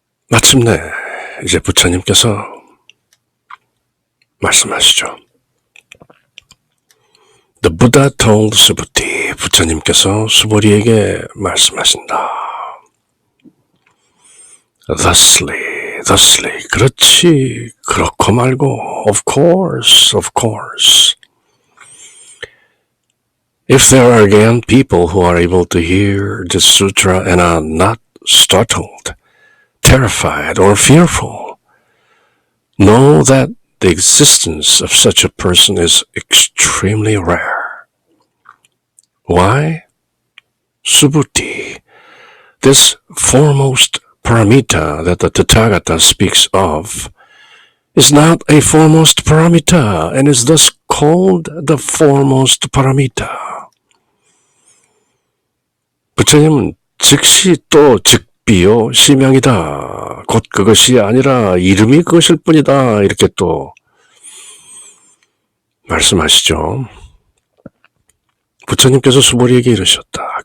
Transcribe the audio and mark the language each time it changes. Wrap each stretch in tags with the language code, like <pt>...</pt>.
<ko>마침내 이제 부처님께서 말씀하시죠.</ko> <en>The Buddha told Subhuti,</en> <ko>부처님께서 수보리에게 말씀하신다.</ko> <en>Thusly,</en> <ko>그렇지, 그렇고 말고,</ko> <en>of course. If there are again people who are able to hear this sutra and are not startled, terrified, or fearful, know that the existence of such a person is extremely rare. Why? Subhuti, this foremost paramita that the Tathagata speaks of is not a foremost paramita and is thus called the foremost paramita.</en> <ko>부처님은 즉시 또 즉비요 시명이다. 곧 그것이 아니라 이름이 그것일 뿐이다. 이렇게 또 말씀하시죠. 부처님께서 수보리에게 이르셨다.</ko>